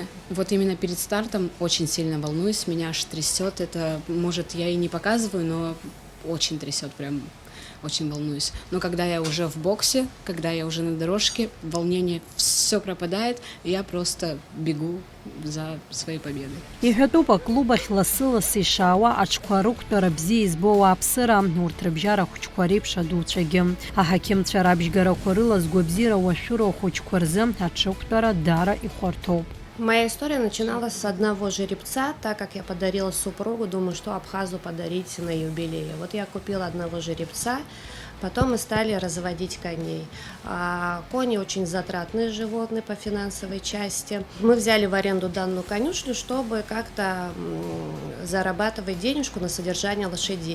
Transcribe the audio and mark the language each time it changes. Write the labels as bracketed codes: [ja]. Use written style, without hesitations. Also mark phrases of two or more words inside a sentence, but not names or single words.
[ru] Вот именно перед стартом очень сильно волнуюсь, меня аж трясет. Это, может, я и не показываю, но очень трясет прям. очень волнуюсь. Но когда я уже в боксе, когда я уже на дорожке, волнение все пропадает, и я просто бегу за своей победой. [ab] Иҳәатәуп аклуб ахь лассы-лассы ишаауа аҽқәа рықәтәара бзиа избоу ауааԥсыра, урҭ рыбжьара ахәыҷқәа реиԥш адуцәагьы. Аҳақьымцәа рабжьгарақәа рыла згәабзиара уашәыроу ахәыҷқәа рзы аҽықәтәара даара ихәарҭоуп. [ru] Моя история начиналась с одного жеребца, так как я подарила супругу, думаю, что Абхазу подарить на юбилей. Вот я купила одного жеребца, потом мы стали разводить коней. Кони очень затратные животные по финансовой части. Мы взяли в аренду данную конюшню, чтобы как-то зарабатывать денежку на содержание лошадей.